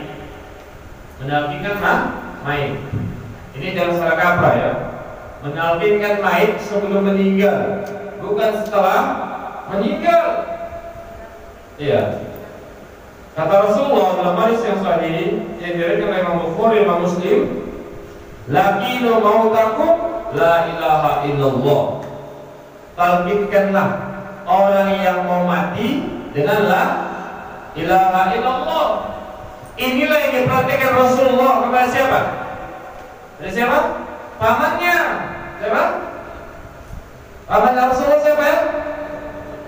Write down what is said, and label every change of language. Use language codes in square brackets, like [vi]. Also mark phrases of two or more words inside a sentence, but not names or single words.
[id] Menalkinkan mayit. Ini dalam salah kaprah ya. Menalkinkan mayit sebelum meninggal, bukan setelah meninggal. Iya. Kata Rasulullah dalam hadis yang sahih yang diriwayatkan oleh Imam Bukhari dan Muslim, [ar] "لقنوا موتاكم لا إله إلا الله." [id] Talkinkanlah orang yang mau mati dengan [ar] لا إله إلا الله. [id] Inilah yang diperhatikan Rasulullah kepada siapa? Dari siapa? Pamannya. Siapa? Paman Rasulullah siapa ya?